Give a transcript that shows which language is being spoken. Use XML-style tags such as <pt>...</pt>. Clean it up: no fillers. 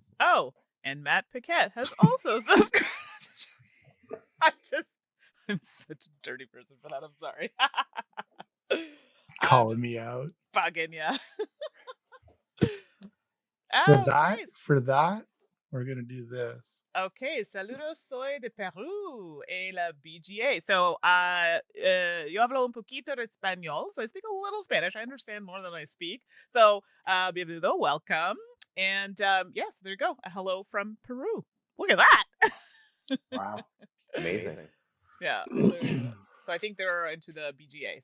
<en>Oh, and Matt Paquette has also subscribed. I'm such a dirty person for that. I'm sorry. Calling me out. Bugging ya. For that, we're gonna do this.</en> <es>Okay, saludos, soy de Perú, en la BGA.</es> <en>So,</en> <es>yo hablo un poquito de español,</es> <en>so I speak a little Spanish. I understand more than I speak. So, bienvenido, welcome. And yes, there you go. A hello from Peru. Look at that. Wow. Amazing. Yeah. So I think they're into the BGA.</en>